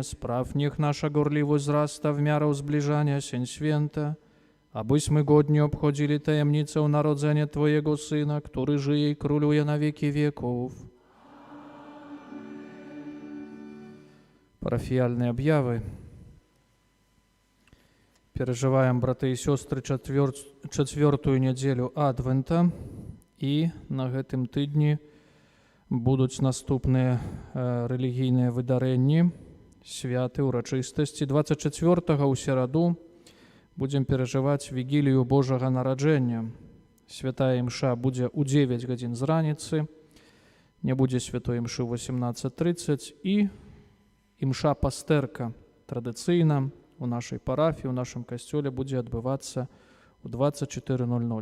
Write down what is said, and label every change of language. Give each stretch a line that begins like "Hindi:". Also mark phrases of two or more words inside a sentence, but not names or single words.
Polish: Spraw niech nasza gorliwość wzrasta w miarę zbliżania się święte, abyśmy godnie obchodzili tajemnicę narodzenia Twojego Syna, który żyje i króluje na wieki wieków. Parafialne objawy.
Russian: Переживаем, браты и сестры, четвертую неделю Адвента,
Belarusian: і на гэтым тыдні будуць наступныя рэлігійныя выдарэнні, святы, урачыстасці. 24-го ў сераду будзем перажываць вігілію Божага нараджэння. Святая імша будзе ў 9 гадзін з раніцы, не будзе святой імшы ў 18:30 і імша пастэрка традыцыйна у нашай парафіі, у нашым касцёле будзе адбывацца у 24:00.